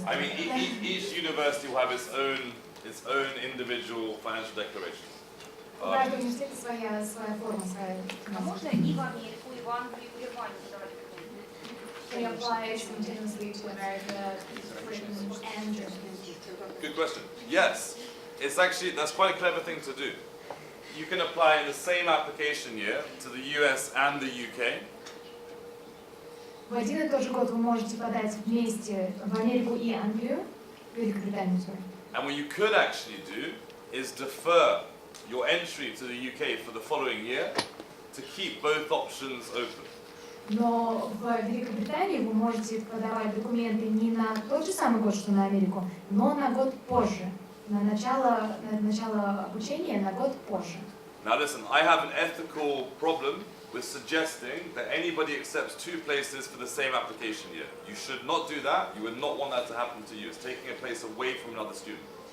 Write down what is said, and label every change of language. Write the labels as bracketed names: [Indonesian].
[English] I mean, each university will have its own individual financial declaration. [Russian] У каждого университета своя форма, своя. А можно и в Америку, и в Англию, и в Германию подавать документы? [English] They apply simultaneously to America, Britain, and Germany. Good question. Yes, it's actually, that's quite a clever thing to do. You can apply in the same application year to the US and the UK. [Russian] В один и тот же год вы можете подать вместе в Америку и Англию, Великобританию, [English] sorry. And what you could actually do is defer your entry to the UK for the following year to keep both options open. [Russian] Но в Великобритании вы можете подавать документы не на тот же самый год, что на Америку, но на год позже, на начало обучения на год позже. [English] Now listen, I have an ethical problem with suggesting that anybody accepts two places for the same application year. You should not do that. You would not want that to happen to you. It's taking a place away from another student.